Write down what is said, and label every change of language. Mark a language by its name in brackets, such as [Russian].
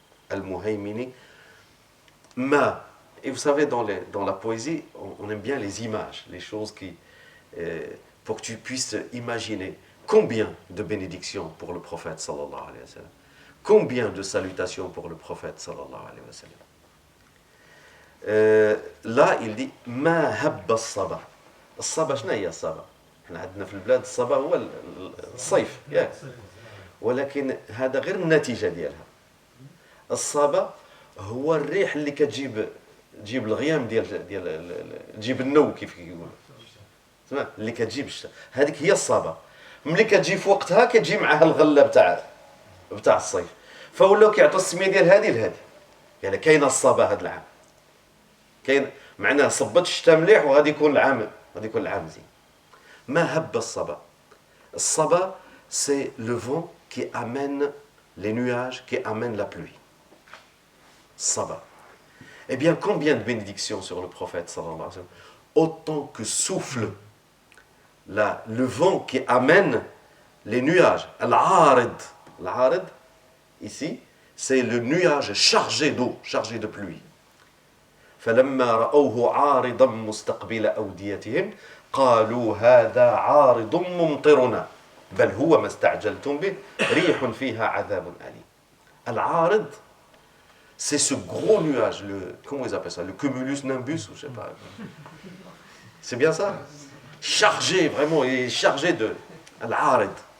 [French] Al-Muhaymini, ma. Et vous savez, dans la poésie, on aime bien les images, les choses qui, pour que tu puisses imaginer combien de bénédictions pour le prophète sallallahu alayhi wa sallam, combien de salutations pour le prophète sallallahu alayhi wa sallam. Là, il dit ma habba as-saba. [Arabic] As-saba, شنو هي الصبا؟ احنا عندنا في البلاد الصبا هو الصيف ياك. ولكن هذا غير النتيجة ديالها. الصبا هو الريح اللي كتجيب الغيام ديال تجيب النو كيف كيقولوا. تمام اللي كتجيب الشتاء. هذيك هي الصبا. ملي كتجي في وقتها كتجي معها الغله بتاع الصيف. فولاو كيعطوا السميه ديال هذه لهذه. يعني كاينه الصبا هذا العام. كاين معناه صبت الشتاء مليح وغادي يكون العام زين. ما هب الصبا. [French] الصبا c'est le vent qui amène les nuages, qui amène la pluie. Saba. Eh bien, combien de bénédictions sur le prophète sallallahu alayhi wa sallam? Autant que souffle le vent qui amène les nuages. Al-Arid. Al-Arid, ici, c'est le nuage chargé d'eau, chargé de pluie. [Arabic] فلما رأوه عارضا مستقبل أوديتهم قالوا هذا عارض ممطرنا بل هو ما استعجلتم به ريح فيها عذاب أليم. [French] العارض, c'est ce gros nuage, comment ils appellent ça, le cumulus nimbus, ou je sais pas. C'est bien ça? Chargé, vraiment, il est chargé de العارض.